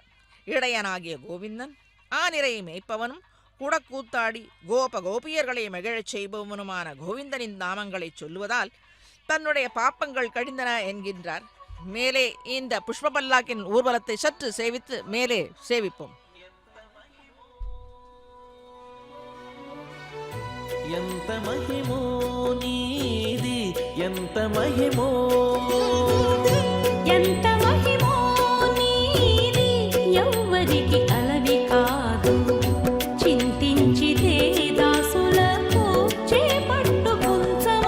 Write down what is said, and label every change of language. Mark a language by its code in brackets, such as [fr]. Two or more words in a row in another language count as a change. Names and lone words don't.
[ta] இடையனாகிய கோவிந்தன் ஆனிரை மேய்ப்பவனும் குடக்கூத்தாடி கோப கோபியர்களை மகிழச் செய்பவனுமான கோவிந்தனின் நாமங்களை சொல்லுவதால் தன்னுடைய பாப்பங்கள் கடிந்தன என்கின்றார். மேலே இந்த புஷ்ப பல்லாக்கின் ஊர்வலத்தை சற்று சேவித்து மேலே சேவிப்போம். [te] ఎంత మహిమో నీది ఎంత మహిమో ఎంత మహిమో నీది ఎవ్వరికి అలవి కాదు చింతించితే దాసులకు చేపట్టు కుంచమో